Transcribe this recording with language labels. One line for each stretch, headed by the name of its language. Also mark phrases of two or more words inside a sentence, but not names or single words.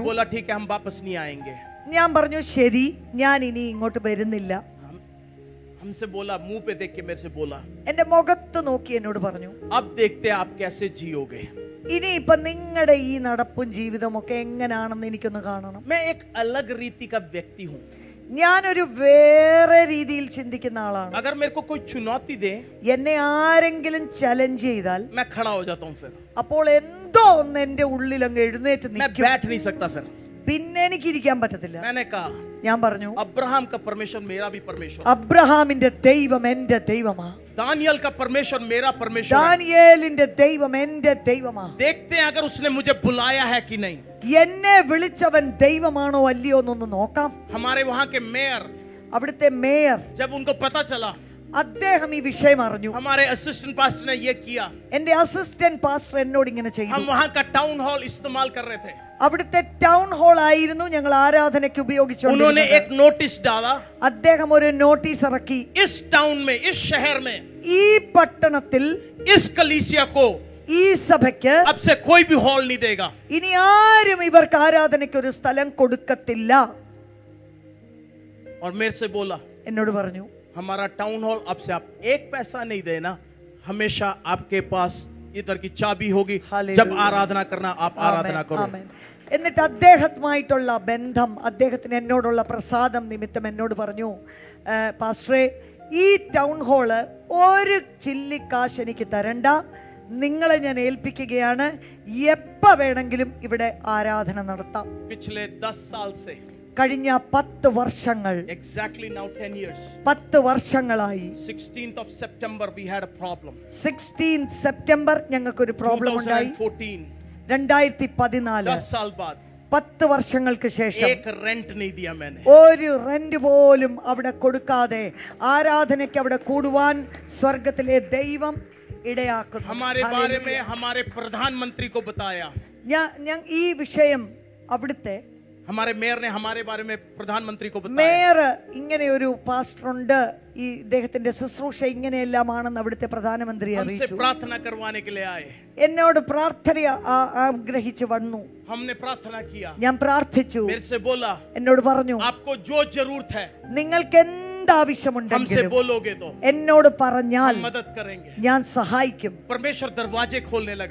Hindi: बोला ठीक है हम वापस नहीं आएंगे।
Malayalam: ഞാൻ പറഞ്ഞു ശരി, ഞാൻ ഇനി ഇങ്ങോട്ട് വരുന്നില്ല.
Hindi: हमसे बोला, मुंह पे देख के मेरे से बोला,
Malayalam: എന്റെ മുഖത്ത് നോക്കി എന്നോട് പറഞ്ഞു,
Hindi: अब देखते हैं आप कैसे जियोगे।
Malayalam: ഇനിയിപ്പൊ നിങ്ങളുടെ ഈ നടപ്പും ജീവിതവും ഒക്കെ എങ്ങനെയാണെന്ന് എനിക്കൊന്ന് കാണണം.
Hindi: मैं एक अलग रीति का व्यक्ति हूँ,
Malayalam: ഞാനൊരു വേറെ രീതിയിൽ ചിന്തിക്കുന്ന ആളാണ്.
Hindi: अगर मेरे को कोई चुनौती दे
Malayalam: എന്നെ ആരെങ്കിലും ചലഞ്ച് ചെയ്താൽ
Hindi: मैं खड़ा हो जाता हूँ, फिर
Malayalam: അപ്പോൾ എന്തോ ഒന്ന് എന്റെ ഉള്ളിൽ അങ്ങ് എഴുന്നേറ്റ്
Hindi: मैं
Malayalam: നിൽക്കും.
Hindi: बैठ नहीं सकता। फिर
Malayalam: പിന്നെ എനിക്ക് ഇരിക്കാൻ പറ്റത്തില്ല.
Hindi: मैंने कहा
Malayalam: ഞാൻ പറഞ്ഞു,
Hindi: अब्राहम का परमेश्वर मेरा भी परमेश्वर,
Malayalam: അബ്രഹാമിന്റെ ദൈവം എന്റെ ദൈവമാ,
Hindi: दानियल का परमेश्वर मेरा परमेश्वर है।
Malayalam: ദാനിയേലിന്റെ ദൈവം എന്റെ ദൈവമാ.
Hindi: देखते हैं अगर उसने मुझे बुलाया है कि नहीं।
Malayalam: എന്നെ വിളിച്ചവൻ ദൈവമാണോ അല്ലയോ എന്നൊന്ന് നോക്കാം.
Hindi: हमारे वहां के मेयर,
Malayalam: അവിടുത്തെ മേയർ,
Hindi: जब उनको पता चला
Malayalam: അദ്ദേഹം ഈ വിഷയം അറിഞ്ഞു.
Hindi: हमारे
English: assistant pastor
Hindi: ने ये किया,
Malayalam: എന്റെ
English: assistant pastor
Malayalam: എന്നോട് ഇങ്ങനെ ചെയ്തു.
Hindi: हम वहां का
English: town hall
Hindi: इस्तेमाल कर रहे थे।
Malayalam: അവിടുത്തെ
English: town hall
Malayalam: ആയിരുന്നു ഞങ്ങൾ ആരാധനയ്ക്ക്
Hindi: उन्होंने
Malayalam: ഉപയോഗിച്ചുകൊണ്ടിരുന്നത്.
Hindi: एक नोटिस डाला,
Malayalam: അദ്ദേഹം ഒരു നോട്ടീസ് ഇറക്കി,
Hindi: इस टाउन में, इस शहर में,
Malayalam: ഈ പട്ടണത്തിൽ
Hindi: इस कलीसिया को
Malayalam: ഈ സഭയ്ക്ക്
Hindi: अब से कोई भी हॉल नहीं देगा।
Malayalam: ഇനി ആരും ഇവർക്ക് ആരാധനയ്ക്ക് ഒരു സ്ഥലം കൊടുക്കത്തില്ല.
Hindi: और मेरे से बोला,
Malayalam: എന്നോട് പറഞ്ഞു,
Hindi: हमारा
English: town hall
Hindi: अब से आप एक पैसा नहीं देना, हमेशा आपके पास इधर की चाबी होगी, हालेलुया। जब आराधना करना आप आराधना करो।
Malayalam: ആമേൻ. എന്നിട്ട് അദ്ദേഹവുമായിട്ടുള്ള ബന്ധം, അദ്ദേഹത്തിന് എന്നോടുള്ള പ്രസാദം നിമിത്തം എന്നോട് പറഞ്ഞു, പാസ്റ്ററെ, ഈ
English: town hall
Malayalam: ഒരു ചില്ലിക്കാശ് എനിക്ക് തരണ്ട, നിങ്ങളെ ഞാൻ ഏൽപ്പിക്കുകയാണ്, എപ്പോ വേണമെങ്കിലും ഇവിടെ ആരാധന നടത്താം.
Hindi: पिछले 10 साल से
Malayalam: കഴിഞ്ഞ 10 വർഷങ്ങൾ,
English: exactly now 10 years,
Malayalam: 10 വർഷങ്ങളായി.
English: 16th of September we had a problem.
Malayalam: 16th സെപ്റ്റംബർ ഞങ്ങൾക്കൊരു പ്രോബ്ലം ഉണ്ടായി. 2014
Hindi: 10 साल बाद
Malayalam: 10 വർഷങ്ങൾക്ക് ശേഷം
Hindi: एक रेंट नहीं दिया मैंने.
Malayalam: ഒരു റെന്റ് പോലും അവിടെ കൊടുക്കാതെ ആരാധനയ്ക്ക് അവിടെ കൂടുവാൻ സ്വർഗത്തിലെ ദൈവം ഇടയാക്കുന്നു.
Hindi: हमारे बारे में हमारे प्रधानमंत्री को बताया.
Malayalam: ഞാൻ ഈ വിഷയം അവിടുത്തെ
Hindi: हमारे मेयर ने हमारे बारे में प्रधानमंत्री को बताया.
Malayalam: മേയർ ഇങ്ങനെ ഒരു പാസ്റ്റർ ഉണ്ട്, ഈ ഇദ്ദേഹത്തിന്റെ ശുശ്രൂഷ ഇങ്ങനെയെല്ലാമാണെന്ന് അവിടുത്തെ പ്രധാനമന്ത്രി
Hindi: हमसे
Malayalam: അറിയിച്ചു.
Hindi: प्रार्थना करवाने के लिए आए.
Malayalam: എന്നോട് പ്രാർത്ഥന ആഗ്രഹിച്ചു വന്നു.
Hindi: हमने प्रार्थना किया.
Malayalam: ഞാൻ പ്രാർത്ഥിച്ചു.
Hindi: मेरे से बोला,
Malayalam: എന്നോട് പറഞ്ഞു,
Hindi: आपको जो जरूरत है
Malayalam: നിങ്ങൾക്ക് എന്ത്
Hindi: हमसे
Malayalam: ആവശ്യമുണ്ടെങ്കിലും
Hindi: बोलोगे तो
Malayalam: എന്നോട് പറഞ്ഞാൽ
Hindi: हम मदद करेंगे.
Malayalam: ഞാൻ സഹായിക്കും.
Hindi: परमेश्वर दरवाजे खोलने लगा.